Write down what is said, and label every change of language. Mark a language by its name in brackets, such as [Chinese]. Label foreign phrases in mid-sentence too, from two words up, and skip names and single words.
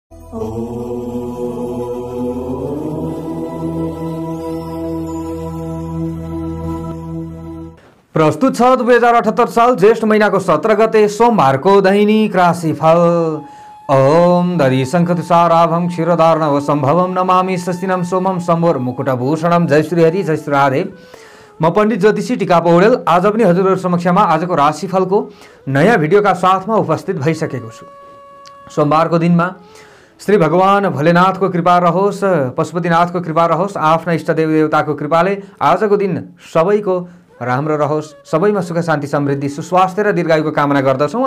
[Nepali] प्रस्तुत छ 2078 साल ज्येष्ठ महीनाको 17 गते सोमबारको दैनिक राशिफल। [Sanskrit] ओम दधि शङ्खतुषाराभं क्षीरोदार्णव सम्भवं नमामि स्वस्तिनं सोमं सम्भोर मुकुटभूषणं। [Nepali] जय श्री हरि, जय श्री राधे। म पण्डित ज्योतिषी टिका पौडेल आज पनि हजुरहरु समक्षमा आजको राशिफलको नयाँ भिडियोका साथमा उपस्थित भइसकेको छु। सोमबारको दिनमा श्री भगवान भोलेनाथको कृपा रहोस्, पशुपतिनाथको कृपा रहोस्, आफ्ना इष्टदेव देवताको कृपाले आजको दिन सबैको राम्रो रहोस्, सबैमा सुख शान्ति समृद्धि सुस्वास्थ्य र दीर्घायुको कामना गर्दछौँ।